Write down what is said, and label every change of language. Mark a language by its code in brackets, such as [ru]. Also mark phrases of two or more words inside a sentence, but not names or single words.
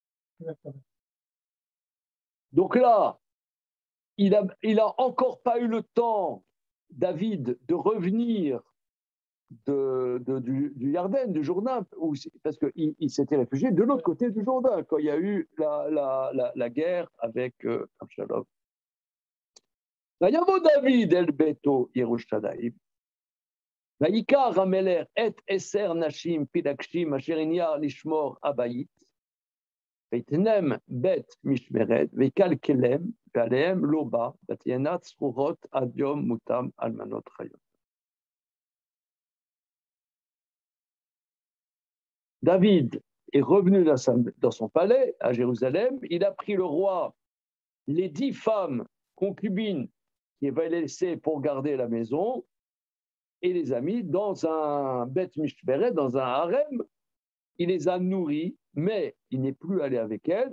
[fr] Donc là, il a encore pas eu le temps, David, de revenir du Yarden, du Jourdain, parce qu'il s'était réfugié de l'autre côté du Jourdain quand il y a eu la guerre avec Absalom. [he] ויבוא דוד אל ביתו ירושלים, ויקח המלך את 10 נשים פילגשים אשר הניח לשמור הבית, ויתנם בית משמרת, ויקלקלם, ועליהם לא בא, ותהיינה צרורות עד יום מותם אלמנות חיות. [fr] David est revenu dans son palais à Jérusalem, il a pris le roi, les 10 femmes concubines qu'il va laisser pour garder la maison, et les a mis dans un [he] בית משמרת, [fr] dans un harem. Il les a nourries, mais il n'est plus allé avec elles.